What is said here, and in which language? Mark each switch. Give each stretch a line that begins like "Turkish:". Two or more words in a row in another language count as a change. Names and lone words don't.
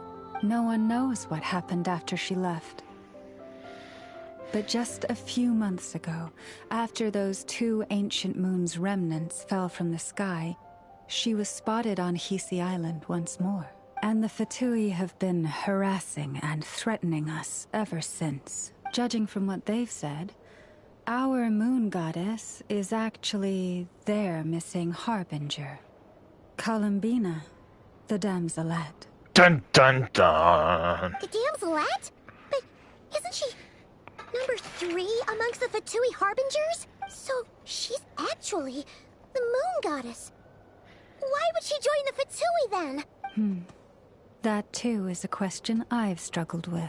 English: No one knows what happened after she left. But just a few months ago, after those two ancient moons' remnants fell from the sky, she was spotted on Hisi Island once more. And the Fatui have been harassing and threatening us ever since. Judging from what they've said, our moon goddess is actually their missing harbinger. Columbina, the damselette. Dun dun dun. The damselette? But isn't she number 3 amongst the Fatui harbingers? So she's actually the moon goddess. Why would she join the Fatui then? That too is a question I've struggled with.